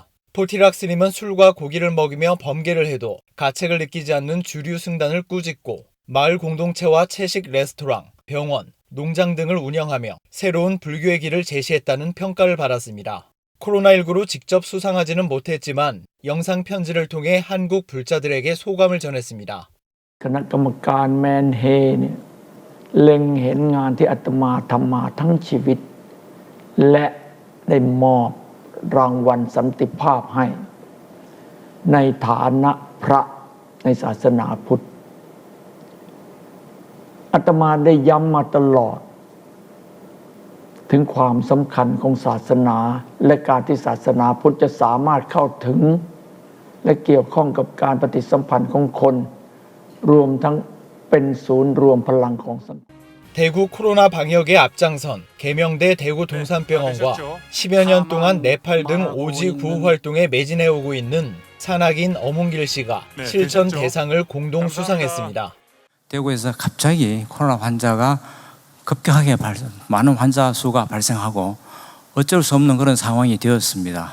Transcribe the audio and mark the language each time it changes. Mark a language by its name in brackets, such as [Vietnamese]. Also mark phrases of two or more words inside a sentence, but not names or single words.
[Korean] 포티락 스님은 술과 고기를 먹이며 범계를 해도 가책을 느끼지 않는 주류 승단을 꾸짖고 마을 공동체와 채식 레스토랑, 병원, 농장 등을 운영하며 새로운 불교의 길을 제시했다는 평가를 받았습니다. 코로나19로 직접 수상하지는 못했지만 영상 편지를 통해 한국 불자들에게 소감을 전했습니다. [Thai] คณะกรรมการแมนเฮเนี่ยเล็งเห็นงานที่อาตมาทำมาทั้งชีวิตและได้มอบรางวัลสันติภาพให้ในฐานะพระในศาสนาพุทธ อาตมาได้ย้ำมาตลอดถึงความสำคัญของศาสนาและการที่ศาสนาพุทธจะสามารถเข้าถึงและเกี่ยวข้องกับการปฏิสัมพันธ์ของคนรวมทั้งเป็นศูนย์รวมพลังของสังคม [Korean] 대구 코로나 방역에 앞장선 계명대 대구 동산병원과 10여 년 동안 네팔 등 오지 구호 활동에 매진해오고 있는 산악인 어문길 씨가 실천 대상을 공동 수상했습니다. 대구에서 갑자기 코로나 환자가 급격하게 많은 환자 수가 발생하고 어쩔 수 없는 그런 상황이 되었습니다.